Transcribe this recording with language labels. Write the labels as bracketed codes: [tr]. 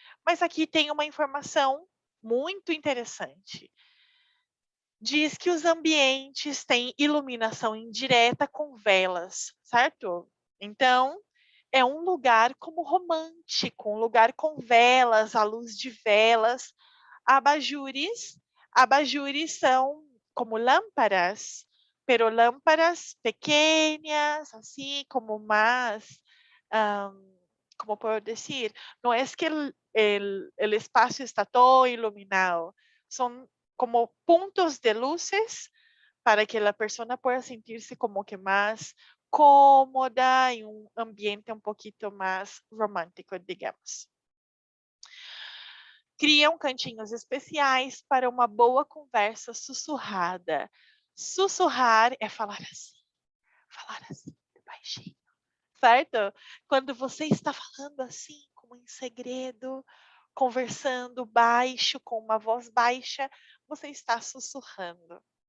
[pt] Mas aqui tem uma informação muito interessante. Diz que os ambientes têm iluminação indireta com velas, certo? Então, é um lugar como romântico, um lugar com velas, à luz de velas, abajures. Abajures são como lâmparas, [es] pero lâmparas pequenas, assim, como más, como puedo decir, no es que el espacio está todo iluminado, son como puntos de luces para que la persona pueda sentirse como que más cómoda en un ambiente un poquito más romántico, digamos. [pt] Criam cantinhos especiais para uma boa conversa sussurrada. Sussurrar é falar assim, baixinho, certo? Quando você está falando assim, como em segredo, conversando baixo, com uma voz baixa, você está sussurrando.